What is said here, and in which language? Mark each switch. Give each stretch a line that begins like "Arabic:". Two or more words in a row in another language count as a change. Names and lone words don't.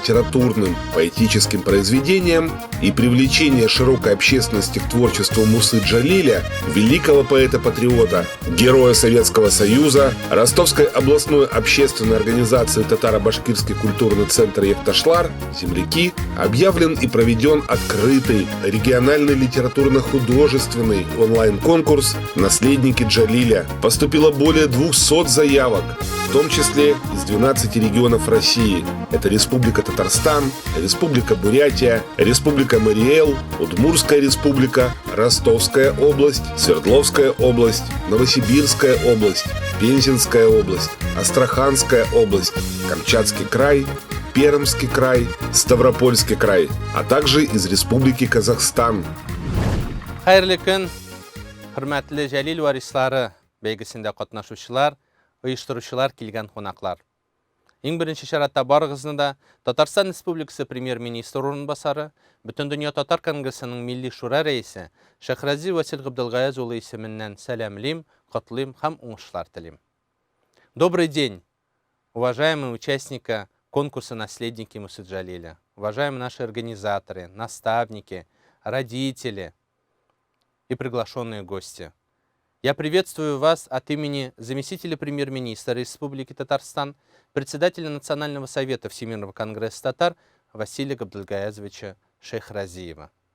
Russian: литературным, поэтическим произведениям и привлечение широкой общественности к творчеству Мусы Джалиля, великого поэта-патриота, героя Советского Союза, Ростовской областной общественной организации «Татаро-башкирский культурный центр Якташлар», земляки, объявлен и проведен открытый региональный литературно-художественный онлайн-конкурс «Наследники Джалиля». Поступило более 200 заявок, в том числе из 12 регионов России. Это Республика Татарстан, Республика Бурятия, Республика Мариэл, Удмуртская республика, Ростовская область, Свердловская область, Новосибирская область, Пензенская область, Астраханская область, Камчатский край, Пермский край, Ставропольский край, а также из Республики Казахстан.
Tatar: Хайырлы күн, хөрмәтле Җәлил варислары бәйгесендә катнашучылар, оештыручылар, килгән кунаклар. Иң беренче чиратта барыгызны да Татарстан Республикасы премьер-министры урынбасары, Бөтендөнья татар конгрессының милли шура рәисе Шәһрәзи Васил Габделгаязов улы исеменнән сәламлим, котлыйм һәм уңышлар телим.
Russian: Добрый день, уважаемые участники конкурса «Наследники Мусы Джалиля», уважаемые наши организаторы, наставники, родители и приглашенные гости. Я приветствую вас от имени заместителя премьер-министра Республики Татарстан, председателя Национального совета Всемирного конгресса татар Василия Габдулгаязовича Шейхразиева.